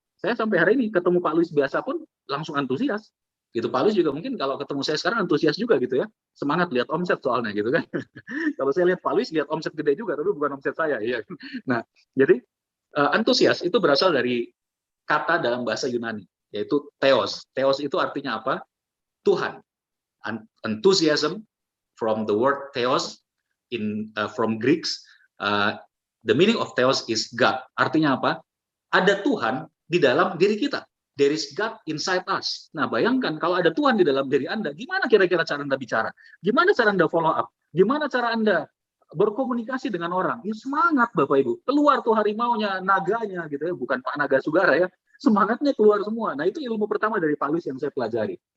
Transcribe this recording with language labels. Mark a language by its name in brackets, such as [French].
[Indonesian] Saya sampai hari ini ketemu Pak Luis biasa pun langsung antusias. Gitu, Pak Luis juga mungkin kalau ketemu saya sekarang antusias juga gitu ya. Semangat lihat omset soalnya gitu kan. Kalau saya lihat Pak Luis lihat omset gede juga, tapi bukan omset saya. Ya. Nah, jadi antusias itu berasal dari kata dalam bahasa Yunani, yaitu theos. Theos itu artinya apa? Tuhan. [English] Enthusiasm from the word theos from Greeks. The meaning of theos is God. [Indonesian] Artinya apa? Ada Tuhan di dalam diri kita. [English] There is God inside us. [Indonesian] Nah, bayangkan kalau ada Tuhan di dalam diri Anda, gimana kira-kira cara Anda bicara? Gimana cara Anda follow up? Gimana cara Anda berkomunikasi dengan orang? Ya, semangat, Bapak Ibu. Keluar tuh harimaunya, naganya gitu ya, bukan Pak Naga Sugara ya. Semangatnya keluar semua. Nah, itu ilmu pertama dari Pak Luis yang saya pelajari.